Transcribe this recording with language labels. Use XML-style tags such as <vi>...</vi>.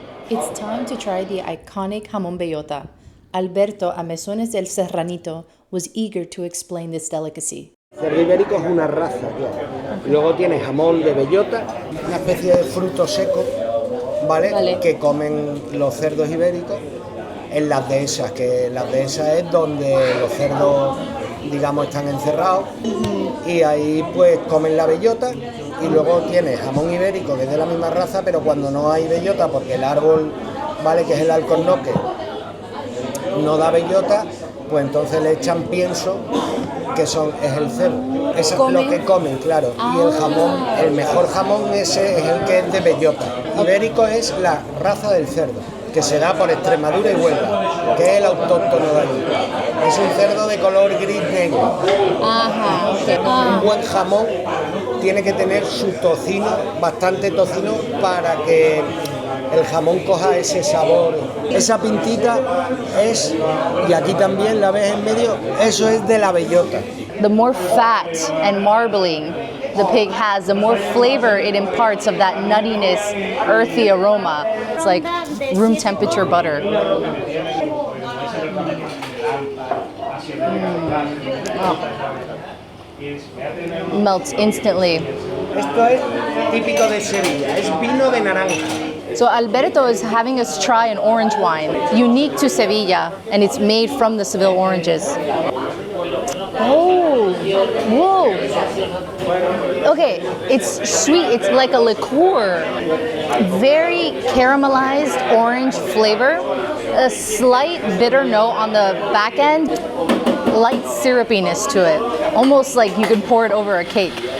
<en>It's time to try the iconic jamón bellota. Alberto, a Mesones del Serranito, was eager to explain this delicacy.</en> <es>Cerdo ibérico es una raza, claro. Y luego tiene jamón de bellota, una especie de fruto seco, ¿vale? Que comen los cerdos ibéricos en las dehesas, que las dehesas es donde los cerdos, digamos, están encerrados y ahí pues comen la bellota. Y luego tiene jamón ibérico, que es de la misma raza, pero cuando no hay bellota, porque el árbol, ¿vale?, que es el alcornoque, no da bellota, pues entonces le echan pienso, que es el cerdo. Eso es lo que comen, claro. Y el jamón, el mejor jamón ese es el que es de bellota. Ibérico es la raza del cerdo, que se da por Extremadura y Huelva, que es el autóctono de allí. Es un cerdo de color gris negro. Ajá, okay. Un buen jamón tiene que tener su tocino, bastante tocino, para que el jamón coja ese sabor. Esa pintita es, y aquí también la ves en medio, eso es de la bellota.</es> <en>The more fat and marbling the pig has, the more flavor it imparts of that nuttiness, earthy aroma. It's like room temperature butter. Melts instantly.</en> <es>Esto es típico de Sevilla, es vino de naranja.</es> <en>So Alberto is having us try an orange wine, unique to Sevilla, and it's made from the Seville oranges. Oh, whoa. Okay, it's sweet, it's like a liqueur. Very caramelized orange flavor, a slight bitter note on the back end, light syrupiness to it, almost like you could pour it over a cake.</en>